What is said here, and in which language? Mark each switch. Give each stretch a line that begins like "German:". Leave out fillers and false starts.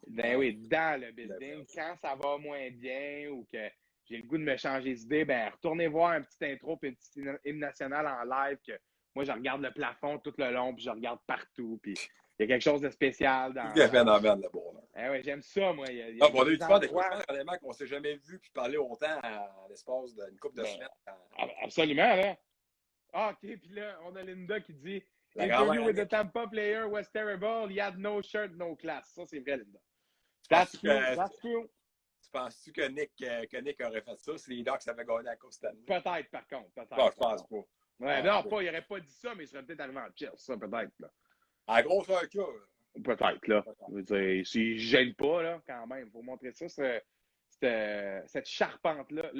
French: Ben oui, dans le building. Quand ça va moins bien ou que j'ai le goût de me changer d'idée, ben retournez voir un petit intro puis une petite hymne nationale en live que moi, je regarde le plafond tout le long puis je regarde partout. Puis il y a quelque chose de spécial dans... Il y a phénomène, le bonheur. Oui, j'aime ça, moi. On a eu du fun des fois, qu'on ne s'est jamais vu puis parler autant à l'espace d'une couple de semaines. Absolument, là. Ah, OK, puis là, on a Linda qui dit...
English: Interview with the Tampa player was terrible. He had no shirt, no class.
French: Ça, c'est vrai, Linda.
English: That's true.
French: Tu penses-tu que Nick aurait fait ça si les Ducks avaient gagné la Coupe cette année? Peut-être, par contre. Bon, je pense pas. Ouais, non, il n'aurait pas dit ça, mais il serait peut-être arrivé en chill, ça, peut-être. Là. En gros, c'est un cas. Peut-être, là. Je veux dire, s'il ne gêne pas, là, quand même, il faut montrer ça, cette charpente-là.